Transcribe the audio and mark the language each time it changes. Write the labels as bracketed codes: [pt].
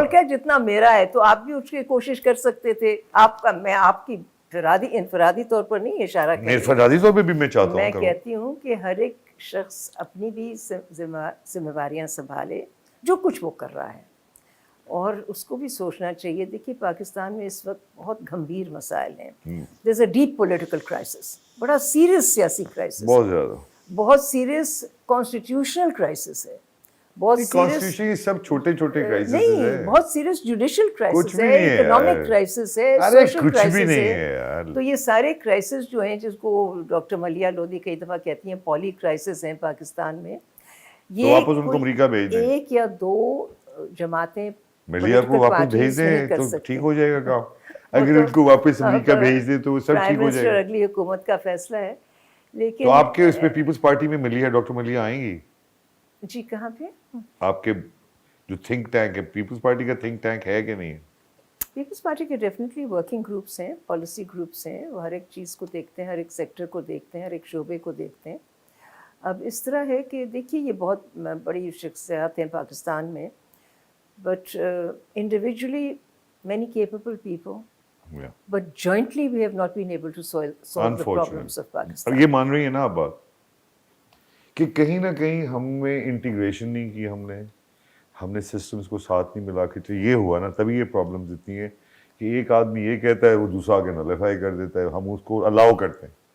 [ur] ملک ہے جتنا میرا ہے, تو آپ بھی اس کی کوشش کر سکتے تھے. آپ کا, میں آپ کی انفرادی طور پر نہیں اشارہ کر رہی, انفرادی طور پہ بھی میں چاہتا ہوں, میں کہتی ہوں کہ ہر ایک شخص اپنی بھی ذمہ داریاں سنبھالے جو کچھ وہ کر رہا ہے, اور اس کو بھی سوچنا چاہیے. دیکھیے پاکستان میں اس وقت بہت گھمبیر مسائل ہیں. [en] there is a deep political crisis, [ur] بڑا سیریس سیاسی کرائسس, بہت زیادہ, بہت سیریس کانسٹیٹیوشنل کرائسس ہے, بہت سیریس, سب چھوٹے چھوٹے کرائسس نہیں, ہیں, بہت سیریس جوڈیشل کرائسس ہے, نہیں ہے اکنامک کرائسس ہے, سوشل کرائسس ہے. تو یہ سارے کرائسس جو ہیں, جس کو ڈاکٹر ملیحہ لودھی کئی دفعہ کہتی ہیں پالی کرائسس ہیں پاکستان میں, یہ واپس ان کو امریکہ بھیج دیں, ایک یا دو جماعتیں ملیحہ کو واپس بھیج دیں تو ٹھیک ہو جائے گا کام. اگر ان کو واپس امریکہ بھیج دیں تو سب ٹھیک ہو جائے گا. اگلی حکومت کا فیصلہ ہے. لیکن تو آپ کے اس پہ پیپلز پارٹی میں ملیحہ, ڈاکٹر ملیحہ آئیں گی؟ جی کہاں پہ؟ آپ کے جو تھنک ٹینک ہے, پیپلز پارٹی کا تھنک ٹینک ہے کہ نہیں ہے؟ پیپلز پارٹی کے ڈیفینیٹلی ورکنگ گروپس ہیں, پالیسی گروپس ہیں, وہ ہر ایک چیز کو دیکھتے ہیں, ہر ایک سیکٹر کو دیکھتے ہیں, ہر ایک شعبے کو دیکھتے ہیں. اب اس طرح ہے کہ دیکھیے یہ بہت بڑی شخصیات ہیں پاکستان میں, [en] But individually many capable people, but jointly we have not been able to solve the problems of Pakistan. [ur] اور یہ مان رہی ہیں نا آپ بات کہ کہیں نہ کہیں ہم میں انٹیگریشن نہیں کی, ہم نے سسٹمز کو ساتھ نہیں ملا کے, تو یہ ہوا نا, تبھی یہ پرابلمز اتنی ہیں کہ ایک آدمی یہ کہتا ہے وہ دوسرا آگے نلیفائی کر دیتا ہے, ہم اس کو الاؤ کرتے ہیں.